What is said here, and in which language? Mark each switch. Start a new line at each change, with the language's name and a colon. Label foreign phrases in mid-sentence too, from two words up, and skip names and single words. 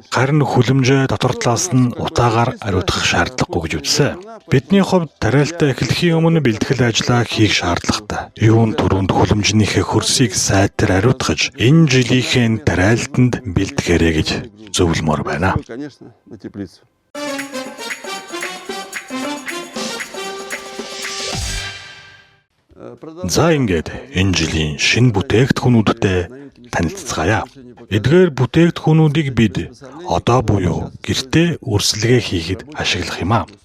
Mongolian: Харин хүлэмжээ дотор талаас нь утаагаар ариутгах шаардлагагүй гэж үзсэн. Бидний хувьд тариалтаа эхлэхийн өмнө бэлтгэл ажлаа хийх шаардлагатай. Юун түрүүнд хүлэмжнийхээ хөрсийг сайтар ариутгаж, энэ жилийнхээ тариалтанд бэлтгээрэй гэж зөвлөмөр байна.
Russian: Конечно, на теплицу.
Mongolian: За ингээд энэ жилийн шинэ бүтээгдэхүүнүүдтэй танилцгаая. Эдгээр бүтээгдэхүүнүүдийг бид одоо буюу гэртээ үрсэлгээ хийхэд ашиглах юм а.